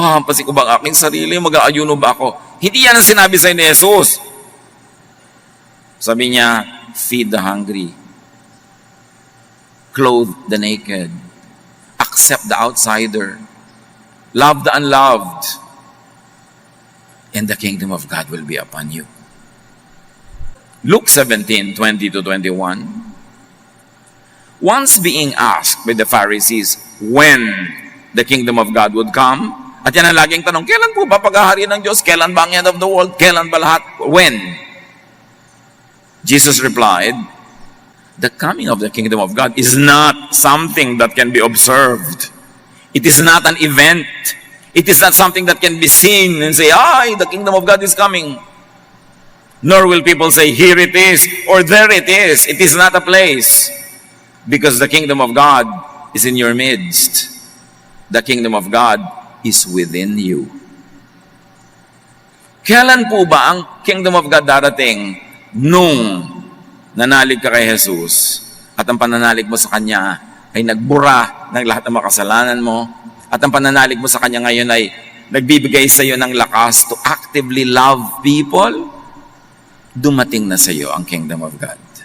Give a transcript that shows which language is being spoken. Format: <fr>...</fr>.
<tl>Hahampasin ko ba ang aking sarili? Mag-aayuno ba ako? Hindi yan ang sinabi sa ni Jesus. Sabi niya,</tl> <en>feed the hungry, clothe the naked, accept the outsider, love the unloved, and the kingdom of God will be upon you. Luke 17:20-21. Once being asked by the Pharisees when the kingdom of God would come,</en> <tl>at yan ang laging tanong, kailan po ba paghahari ng Diyos? Kailan ba ang</tl> <en>end of the world?</en> <tl>Kailan ba lahat?</tl> <en>When? Jesus replied, the coming of the kingdom of God is not something that can be observed. It is not an event. It is not something that can be seen and say, the kingdom of God is coming. Nor will people say, here it is, or there it is. It is not a place. Because the kingdom of God is in your midst. The kingdom of God is within you.</en> <tl>Kailan po ba ang kingdom of God darating? Nung nanalig ka kay Jesus at ang pananalig mo sa Kanya ay nagbura ng lahat ng mga kasalanan mo at ang pananalig mo sa Kanya ngayon ay nagbibigay sa iyo ng lakas</tl> <en>to actively love people,</en> <tl>dumating na sa iyo ang kingdom of God.</tl>